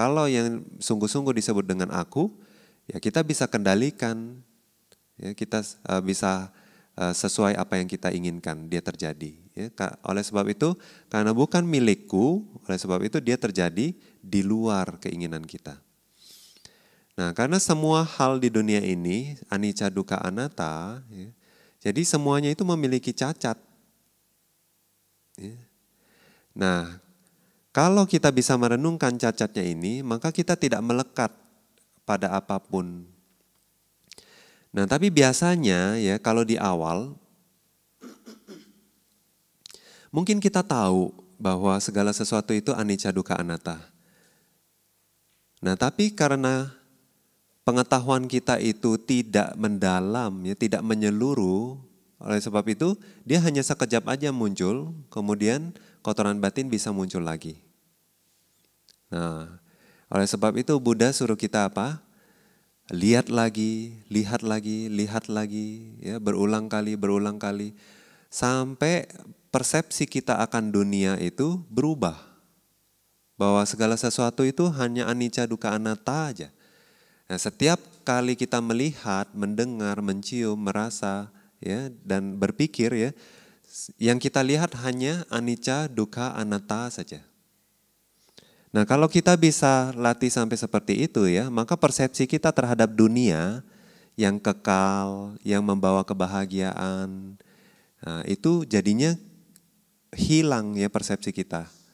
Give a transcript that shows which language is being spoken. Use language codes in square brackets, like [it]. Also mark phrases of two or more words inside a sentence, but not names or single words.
[id] Kalau yang sungguh-sungguh disebut dengan aku, ya kita bisa kendalikan, ya kita bisa sesuai apa yang kita inginkan dia terjadi. Ya, oleh sebab itu, karena bukan milikku, oleh sebab itu dia terjadi di luar keinginan kita. Nah, karena semua hal di dunia ini, [pi] anicca dukkha anatta, [id] ya, jadi semuanya itu memiliki cacat. Ya. Nah, kalau kita bisa merenungkan cacatnya ini, maka kita tidak melekat pada apapun. Nah, tapi biasanya ya kalau di awal, mungkin kita tahu bahwa segala sesuatu itu [pi] anicca dukkha anatta. [id] Nah, tapi karena pengetahuan kita itu tidak mendalam, ya, tidak menyeluruh, oleh sebab itu dia hanya sekejap aja muncul, kemudian kotoran batin bisa muncul lagi. Nah, oleh sebab itu Buddha suruh kita apa? Lihat lagi, lihat lagi, lihat lagi, ya, berulang kali, sampai persepsi kita akan dunia itu berubah. Bahwa segala sesuatu itu hanya [pi] anicca dukkha anatta [id] aja. Nah, setiap kali kita melihat, mendengar, mencium, merasa, ya, dan berpikir, ya, yang kita lihat hanya [pi] anicca dukkha anatta [id] saja. Nah, kalau kita bisa latih sampai seperti itu, ya, maka persepsi kita terhadap dunia yang kekal, yang membawa kebahagiaan, nah, itu jadinya hilang, ya, persepsi kita.